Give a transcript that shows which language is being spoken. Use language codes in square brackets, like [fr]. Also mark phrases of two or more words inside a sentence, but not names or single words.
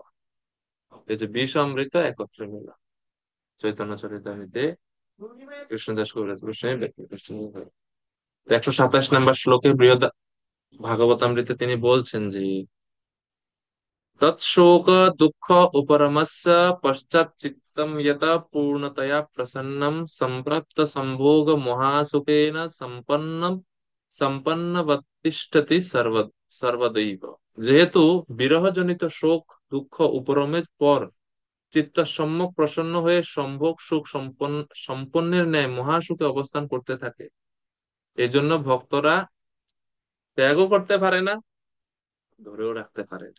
[bn] এই যে বিষ অমৃত একত্রে মিলন, চৈতন্য চরিতামৃতে কৃষ্ণদাস কবিরাজ গোস্বামী ব্যাখ্যা করছেন। 127 নম্বর শ্লোকে বৃহৎ ভাগবতামৃতে তিনি বলছেন যে [sa] তৎশোক দুঃখ উপরমস্য পশ্চাৎ চিত্তম यतः पूर्णतया प्रसन्नं संप्राप्त संभोग महासुखेन संपन्नम সম্পন্নবতিষ্ঠতি সর্বদৈব। [bn] যেহেতু বিরহজনিত শোক দুঃখ উপরমের পর চিত্ত সম্যক প্রসন্ন হয়ে সম্ভোগ সুখ সম্পন্নের ন্যায় মহাসুখে অবস্থান করতে থাকে, এই জন্য ভক্তরা ত্যাগও করতে পারে না, ধরেও রাখতে পারে না।